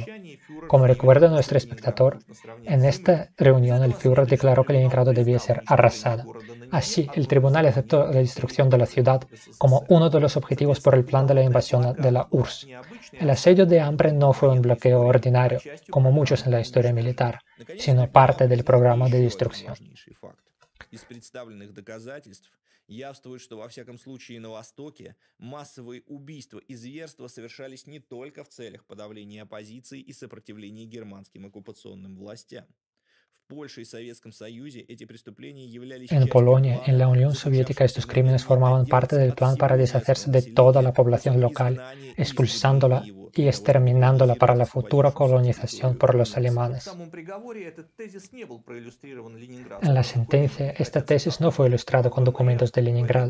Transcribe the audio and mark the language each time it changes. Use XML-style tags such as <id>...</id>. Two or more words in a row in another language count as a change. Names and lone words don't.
<es>Como recuerda nuestro espectador, en esta reunión el Führer declaró que Leningrado debía ser arrasada. Así, el tribunal aceptó la destrucción de la ciudad como uno de los objetivos por el plan de la invasión de la URSS. El asedio de hambre no fue un bloqueo ordinario, como muchos en la historia militar, sino parte del programa de destrucción.</es> <ru>Явствует, что во всяком случае на Востоке массовые убийства и зверства совершались не только в целях подавления оппозиции и сопротивления германским оккупационным властям.</ru> <es>En Polonia, en la Unión Soviética, estos crímenes formaban parte del plan para deshacerse de toda la población local, expulsándola y exterminándola para la futura colonización por los alemanes. En la sentencia, esta tesis no fue ilustrada con documentos de Leningrado.</es>